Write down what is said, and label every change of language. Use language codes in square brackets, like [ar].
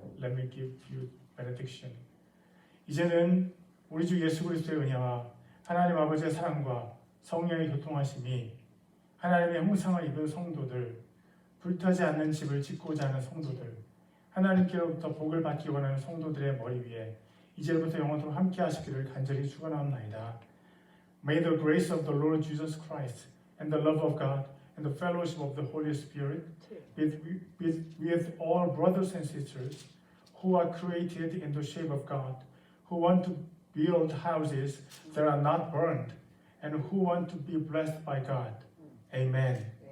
[en] Let me give you benediction. [ko] 이제는 우리 주 예수 그리스도의 은혜와 하나님 아버지의 사랑과 성령의 교통하심이 하나님의 형상을 입은 성도들, 불타지 않는 집을 짓고자 하는 성도들, 하나님께로부터 복을 받기 원하는 성도들의 머리 위에 이제부터 영원토록 함께 하시기를 간절히 축원하옵나이다. [en] May the grace of the Lord Jesus Christ and the love of God and the fellowship of the Holy Spirit with all brothers and sisters who are created in the shape of God, who want to build houses that are not burned, and who want to be blessed by God. Amen.